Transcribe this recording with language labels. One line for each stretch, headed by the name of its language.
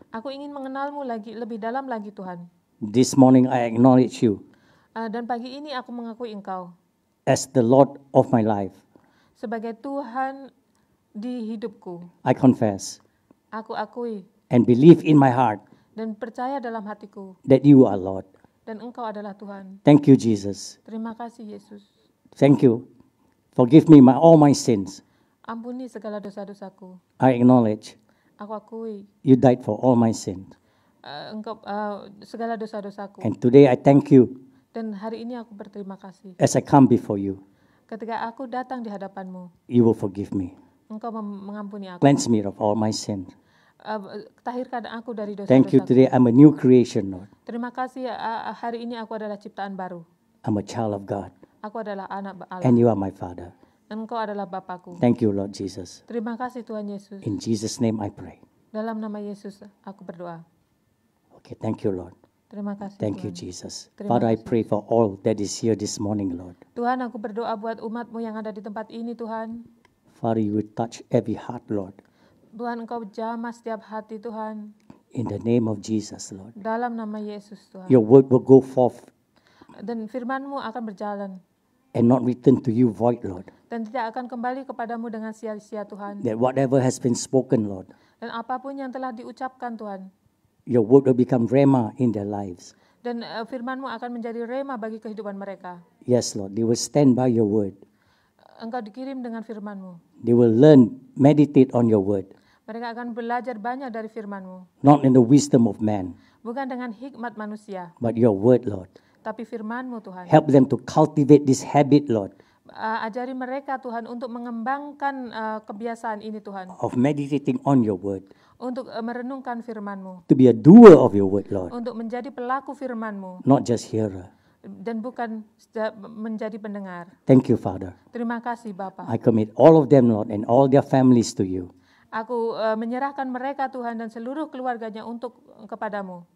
Indonesian: Aku ingin mengenalmu lebih dalam lagi Tuhan.
English: This morning I acknowledge you
Indonesian: Dan pagi ini aku mengakui Engkau
English: as the Lord of my life.
Indonesian: sebagai Tuhan di hidupku.
English: I confess
Indonesian: Aku akui
English: and believe in my heart
Indonesian: dan percaya dalam hatiku
English: that you are Lord.
Indonesian: dan Engkau adalah Tuhan.
English: Thank you, Jesus.
Indonesian: Terima kasih Yesus.
English: Thank you. Forgive me all my sins.
Indonesian: Ampuni segala dosa-dosaku.
English: I acknowledge
Indonesian: Aku akui
English: you died for all my sins.
Indonesian: Engkau segala dosa-dosaku.
English: And today I thank you
Indonesian: Dan hari ini aku berterima kasih.
English: as I come before you.
Indonesian: Ketika aku datang di hadapanmu,
English: You will forgive me.
Indonesian: Engkau mengampuni aku.
English: Cleanse me of all my sins.
Indonesian: Tahirkan aku dari
English: Thank you.
Indonesian: dosa-dosaku.
English: Today I'm a new creation, Lord.
Indonesian: Terima kasih hari ini aku adalah ciptaan baru.
English: I'm a child of God.
Indonesian: Aku adalah anak Allah.
English: And you are my Father.
Indonesian: Dan Engkau adalah Bapakku.
English: Thank you, Lord Jesus.
Indonesian: Terima kasih Tuhan Yesus.
English: In Jesus' name I pray.
Indonesian: Dalam nama Yesus aku berdoa.
English: Okay, thank you, Lord.
Indonesian: Terima kasih
English: Thank you,
Indonesian: Tuhan.
English: Jesus.
Indonesian: Terima
English: Father, I
Indonesian: kasih.
English: pray for all that is here this morning, Lord.
Indonesian: Tuhan, aku berdoa buat umat-Mu yang ada di tempat ini Tuhan.
English: Father, you will touch every heart, Lord.
Indonesian: Tuhan, Engkau jamah setiap hati Tuhan.
English: In the name of Jesus, Lord.
Indonesian: Dalam nama Yesus Tuhan.
English: Your word will go forth
Indonesian: Dan firman-Mu akan berjalan.
English: and not return to you void, Lord.
Indonesian: Dan tidak akan kembali kepadamu dengan sia-sia Tuhan.
English: That whatever has been spoken, Lord,
Indonesian: Dan apapun yang telah diucapkan Tuhan.
English: your word will become rhema in their lives.
Indonesian: Dan firman-Mu akan menjadi rema bagi kehidupan mereka.
English: Yes, Lord, they will stand by your word.
Indonesian: Engkau dikirim dengan firman-Mu.
English: They will learn, meditate on your word,
Indonesian: Mereka akan belajar banyak dari firman-Mu.
English: not in the wisdom of man,
Indonesian: Bukan dengan hikmat manusia,
English: but your word, Lord.
Indonesian: tapi firman-Mu Tuhan.
English: Help them to cultivate this habit, Lord,
Indonesian: Ajari mereka Tuhan untuk mengembangkan kebiasaan ini Tuhan.
English: of meditating on your word,
Indonesian: Untuk merenungkan firman-Mu.
English: to be a doer of your word, Lord,
Indonesian: Untuk menjadi pelaku firman-Mu.
English: not just hearer.
Indonesian: Dan bukan menjadi pendengar.
English: Thank you, Father.
Indonesian: Terima kasih Bapa.
English: I commit all of them, Lord, and all their families to you.
Indonesian: Aku menyerahkan mereka Tuhan dan seluruh keluarganya untuk kepadamu.